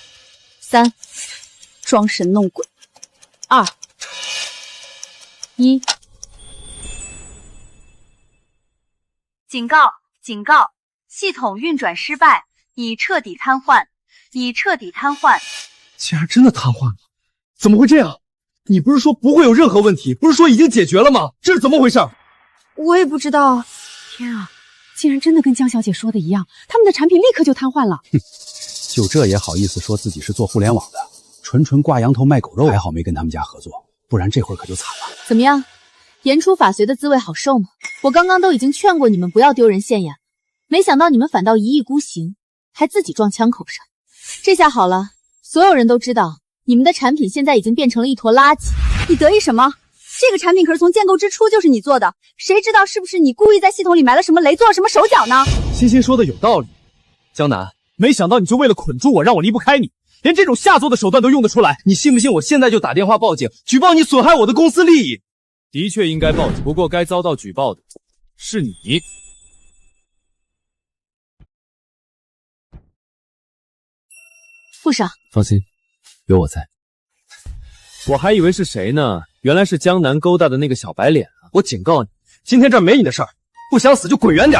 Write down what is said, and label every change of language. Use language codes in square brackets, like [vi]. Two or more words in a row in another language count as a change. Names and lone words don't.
[zh] ？3，裝神弄鬼。2、1。警告！警告！系統運轉失敗，已徹底癱瘓，已徹底癱瘓。竟然真的癱瘓了？怎麼會這樣？你不是說不會有任何問題，不是說已經解決了嗎？這是怎麼回事？我也不知道。天啊，竟然真的跟江小姐說的一樣，他們的產品立刻就癱瘓了。哼，就這也好意思說自己是做互聯網的，純掛羊頭賣狗肉，還好沒跟他們家合作，不然這會兒可就慘了。怎麼樣？言出法隨的滋味好受嗎？我剛剛都已經勸過你們不要丟人現眼，沒想到你們反倒一意孤行，還自己撞槍口上。這下好了，所有人都知道你們的產品現在已經變成了一坨垃圾。你得意什麼？這個產品可是從建構之初就是你做的，誰知道是不是你故意在系統裡埋了什麼雷，做了什麼手腳呢？欣欣說的有道理，江南，沒想到你就為了捆住我，讓我離不開你，連這種下作的手段都用得出來。你信不信我現在就打電話報警，舉報你損害我的公司利益？的確應該報警，不過該遭到舉報的是你。副上，放心，有我在。我還以為是誰呢，原來是江南勾搭的那個小白臉啊！我警告你，今天這兒沒你的事兒，不想死就滾遠點。